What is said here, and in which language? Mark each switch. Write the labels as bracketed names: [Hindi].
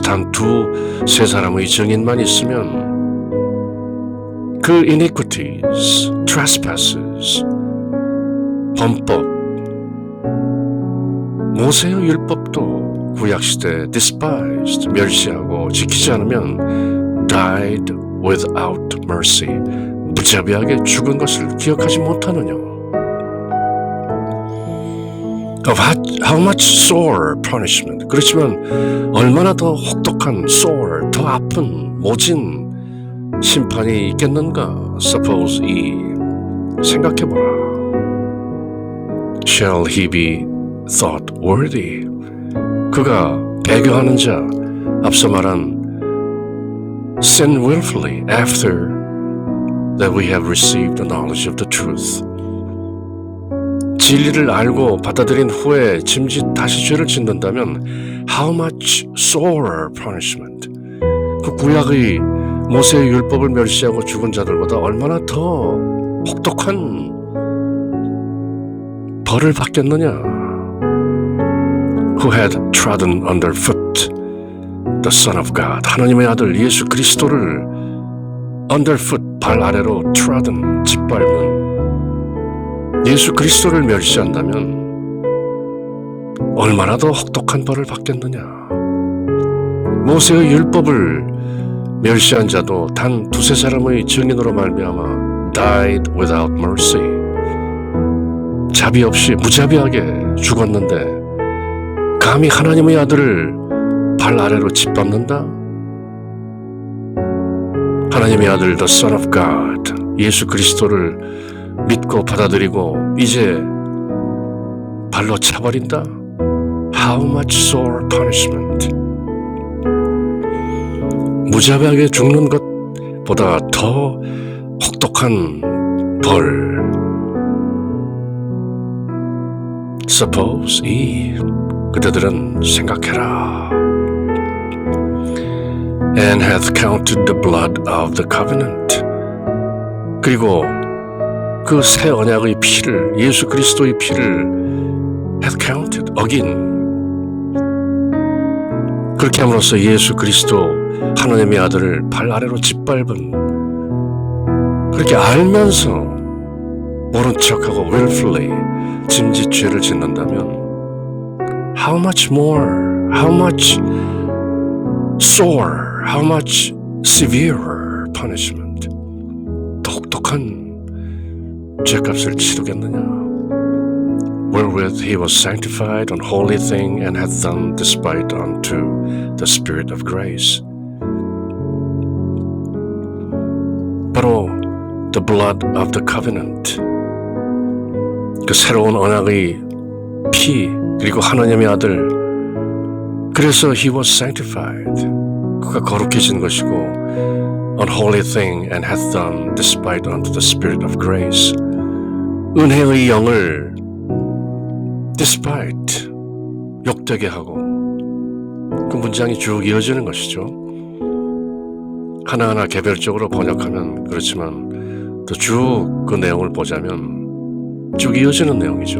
[Korean] 단 2, 3 사람의 증인만 있으면 그 [English] iniquities, trespasses, [Korean] 범법, 모세의 율법도 구약시대 [English] despised, [Korean] 멸시하고 지키지 않으면 [English] died without mercy, [Korean] 무자비하게 죽은 것을 기억하지 못하느냐. [English] Of how much sore punishment. [Korean] 그렇지만 얼마나 더 혹독한 sore, 더 아픈 모진 심판이 있겠는가. Suppose 생각해보라. [English] Shall he be thought worthy? [Korean] 그가 배교하는 자, 앞서 말한 [English] sin willfully after that we have received the knowledge of the truth. [Korean] 진리를 알고 받아들인 후에 짐짓 다시 죄를 짓는다면 [English] how much sore punishment. [Korean] 그 구약의 모세의 율법을 멸시하고 죽은 자들보다 얼마나 더 혹독한 벌을 받겠느냐. [English] Who had trodden underfoot the Son of God. [Korean] 하나님의 아들 예수 그리스도를 underfoot, 발 아래로 trodden, 짓밟은 예수 그리스도를 멸시한다면 얼마나 더 혹독한 벌을 받겠느냐. 모세의 율법을 멸시한 자도 단 두세 사람의 증인으로 말미암아 [English] died without mercy, [Korean] 자비 없이 무자비하게 죽었는데 감히 하나님의 아들을 발 아래로 짓밟는다? 하나님의 아들 [English] the Son of God, [Korean] 예수 그리스도를 믿고 받아들이고 이제 발로 차버린다? [English] How much sore punishment. [Korean] 무자비하게 죽는 것보다 더 혹독한 벌. Suppose 그대들은 생각해라. [English] And hath counted the blood of the covenant. [Korean] 그리고 그 새 언약의 피를, 예수 그리스도의 피를 [English] hath counted, [Korean] 어긴. 그렇게 함으로써 예수 그리스도 하나님의 아들을 발 아래로 짓밟은, 그렇게 알면서 모른 척하고 willfully 짐짓 죄를 짓는다면 [English] how much more, how much sore, how much severer punishment. [Korean] 더 혹독한 죄값을 치르겠느냐. [English] Wherewith he was sanctified on holy thing and hath done despite unto the Spirit of grace. [Korean] 바로 [English] the blood of the covenant, [Korean] 그 새로운 언약의 피, 그리고 하나님의 아들. 그래서 [English] he was sanctified, [Korean] 그가 거룩해진 것이고 [English] unholy thing and hath done despite unto the Spirit of grace. [Korean] 은혜의 영을 despite, 욕되게 하고, 그 문장이 쭉 이어지는 것이죠. 하나하나 개별적으로 번역하면 그렇지만 또 쭉 그 내용을 보자면 쭉 이어지는 내용이죠.